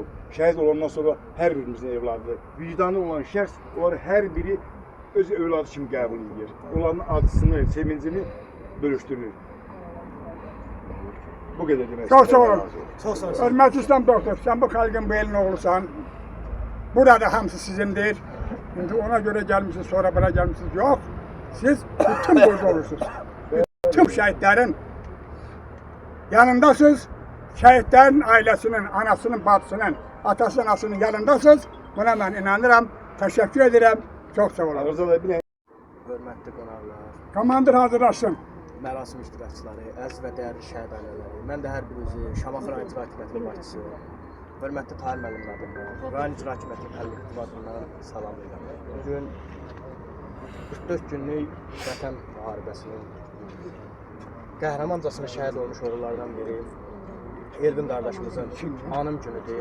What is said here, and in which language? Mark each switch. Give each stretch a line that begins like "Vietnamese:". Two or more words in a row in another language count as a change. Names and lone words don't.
Azerbaijani: Şəhid olandan sonra hər birimizin evladıdır. Vicdanı olan şəxs, onları hər biri öz övladı kimi qəbul edir. Onların acısını, sevincini bölüşdürür. Bu qədər demək. Çox sağ olun. Çox sağ olun. Hörmətli İslam doktor, sen bu xalqın bu elin oğlusan. Burada hamısı sizindir.
Turkish: Şimdi ona göre gelmişsiniz, sonra buna gelmişsiniz. Yok, siz bütün burada olursunuz. Tüm şehitlerin yanındasınız. Şehitlerin ailesinin, anasının, bacısının, atasının, anasının yanındasınız. Buna ben inanırım. Teşekkür ederim.
Azerbaijani: Çok sağ olun. Hörmətli qonaqlar, Komandır hazırlaşsın. mərasim iştirakçıları, əziz və dəyərli şəhid ailələri, mən də hər birinizi Şamaxı rayon icra hakimiyyətinin başçısı, hörmətli Tahir müəllim adından, rayon icra hakimiyyətinin kollektiv adından salamlayıram. Bugün 44 günlük vətən müharibəsinin qəhrəmancasına şəhid olmuş oğullardan biri Elvin qardaşımızın anım günüdür.